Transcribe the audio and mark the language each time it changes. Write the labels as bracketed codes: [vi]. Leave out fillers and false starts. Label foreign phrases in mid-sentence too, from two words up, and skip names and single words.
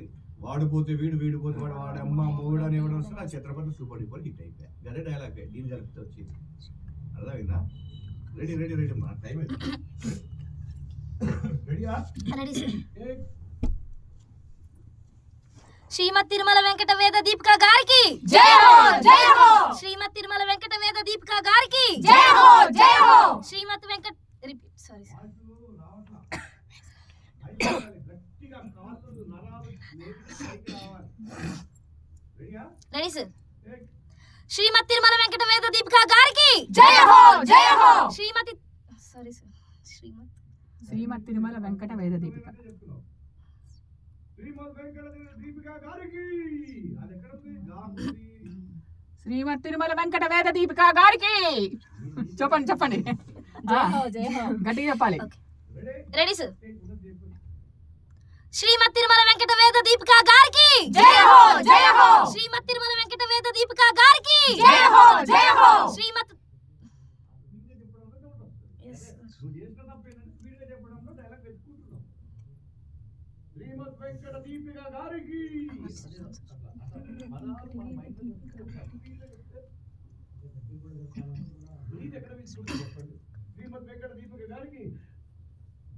[te] వాడిపోతే వీడు, వీడిపోతే వాడు, వాడి అమ్మ మూడు అని ఎవడు వస్తుంది. ఆ ఛత్రపతి [en] super duper hit [te] అయిపోయా. గదే డైలాగ్ దీని కలిపితే వచ్చింది. అర్థమైందా? [en] ready ready ready [te] మా టైం అయిపోయింది. రెడీయా? శ్రీమద్ తిరుమల వెంకట వేద దీపిక గారికి. [hi] जय हो जय हो. [te] శ్రీమద్ తిరుమల వెంకట వేద దీపిక గారికి. [hi] जय हो जय हो. [te] శ్రీమద్ వెంకట [en] repeat sorry ready sir. [te] శ్రీమద్ తిరుమల వెంకట వేద దీపిక గారికి. [hi] जय हो जय हो. [te] శ్రీమతి [en] sorry sir [te] శ్రీమద్ తిరుమల వెంకట వేద దీపిక. శ్రీమద్ వెంకట దీపిక గారికి. అది ఎక్కడ ఉంది? శ్రీమద్ తిరుమల వెంకట వేద దీపిక గారికి. చెప్పండి చెప్పండి, గట్టిగా చెప్పాలి. [en] ready sir. [te] శ్రీమద్ తిరుమల వెంకట వేద దీపిక గారికి. [hi] जय हो जय हो. [te] శ్రీమద్ తిరుమల వెంకట వేద దీపిక గారికి. [hi] जय हो जय हो. [te] శ్రీమద్ శ్రీమద్ వెంకట దీపిక గారికి. శ్రీమద్ వెంకట దీపిక గారికి.